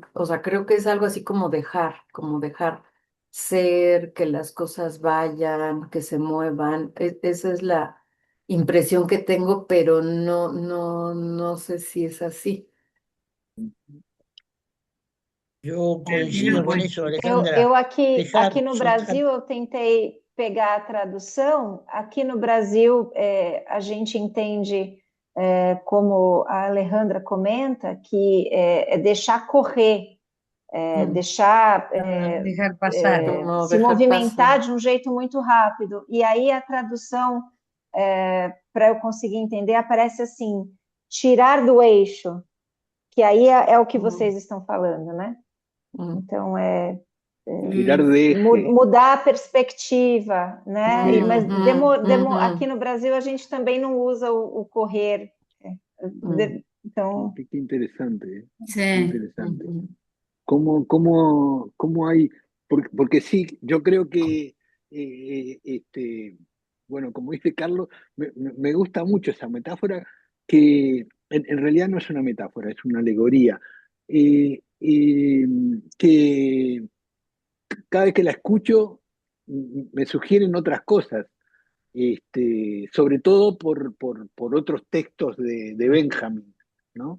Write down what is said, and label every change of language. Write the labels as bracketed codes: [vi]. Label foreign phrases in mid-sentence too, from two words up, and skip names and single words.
[es] O sea, creo que es algo así como dejar ser, que las cosas vayan, que se muevan. Esa es la impresión que tengo, pero no sé si es así. yo coincido Pero, con eso, [pt] Eu, Alejandra. eu aqui [es] Dejar, no soltar. [pt] Brasil, eu tentei pegar a tradução. Aqui no Brasil, a gente entende, como a Alejandra comenta, que é deixar correr, Mm, deixar [es] dejar pasar. [pt] Como se [es] dejar [pt] movimentar [es] pasar. [pt] de um jeito muito rápido. E aí a tradução, para eu conseguir entender, aparece assim: tirar do eixo, que aí é o que vocês Mm, estão falando, né? mm, Então, tirar Mm, [es] de eje. [pt] mudar a perspectiva, né? Mas aqui ujú. no Brasil a gente também não usa o correr. Mm, Então, [es] Qué interesante, ¿eh? Qué sí. interesante. ujú. ¿Cómo hay? Porque sí, yo creo que, bueno, como dice Carlos, me gusta mucho esa metáfora, que en realidad no es una metáfora, es una alegoría, que cada vez que la escucho me sugieren otras cosas, sobre todo por otros textos de Benjamin, ¿no?